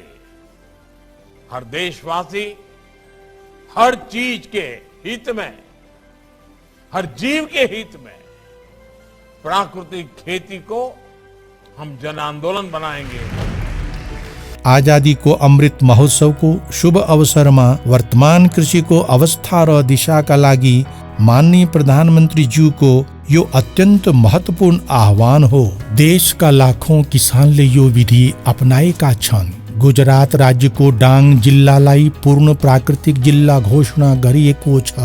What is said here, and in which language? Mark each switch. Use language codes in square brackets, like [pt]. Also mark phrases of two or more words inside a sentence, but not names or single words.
[hi] हर देशवासी हर चीज के हित में, हर जीव के हित में प्राकृतिक खेती को हम जन आंदोलन बनाएंगे। [ne] आजादी को अमृत महोत्सव को शुभ अवसरमा वर्तमान कृषि को अवस्था र दिशाका लागि माननीय प्रधानमन्त्री ज्यू को यो अत्यन्त महत्वपूर्ण आह्वान हो। देशका लाखौं किसानले यो विधि अपनाएका छन्। गुजरात राज्यको डाङ जिल्लालाई पूर्ण प्राकृतिक जिल्ला घोषणा गरिएको छ।